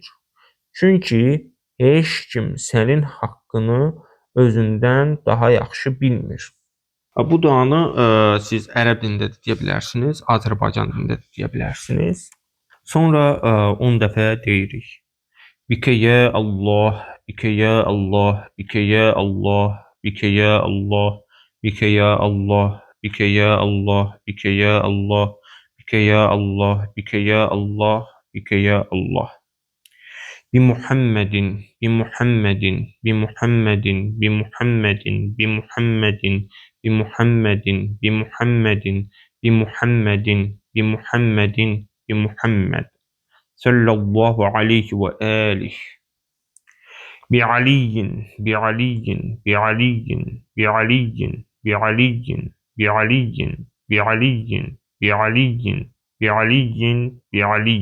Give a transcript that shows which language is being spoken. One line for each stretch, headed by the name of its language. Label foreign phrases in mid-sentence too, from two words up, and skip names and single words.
Azerbaijani: Çünki heç kim sənin haqqını özündən daha yaxşı bilmir. Bu duanı siz ərəb dilində də deyə bilərsiniz, Azərbaycan dilində də deyə bilərsiniz. Sonra 10 dəfə deyirik.
Arabic: بك يا الله بك يا الله بك يا الله بك يا الله بك يا الله بك يا الله بك يا الله بك يا الله بك يا الله بك يا الله. بمحمد بمحمد بمحمد بمحمد بمحمد بمحمد بمحمد بمحمد بمحمد بمحمد صلى الله عليه وآله بعلي بعلي بعلي بعلي بعلي بعلي بعلي بعلي بعلي بعلي